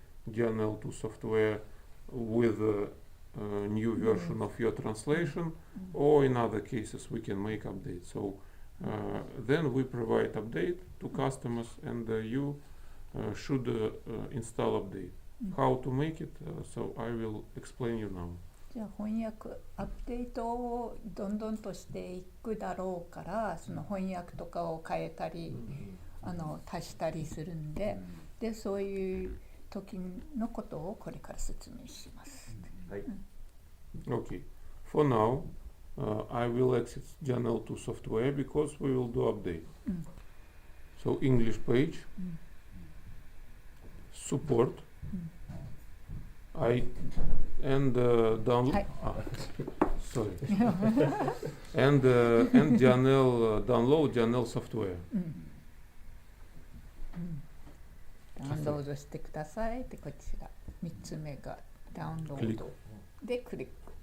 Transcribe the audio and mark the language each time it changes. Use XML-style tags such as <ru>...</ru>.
<en>DNL2 software with a new version of your translation, or in other cases we can make updates. So then we provide update to customers, and you should install update. How to make it, so I will explain you now.</en> <ja>じゃあ翻訳アップデートをどんどんとしていくだろうから、その翻訳とかを変えたり、足したりするんで、でそういう時のことをこれから説明します。はい。</ja> <en>Okay. For now, I will exit DNL2 software because we will do update. So English page, support. I and download. Sorry. and DNL download DNL software.</en> <ja>ダウンロードしてくださいってこちら。3つ目がダウンロードでクリック。</ja>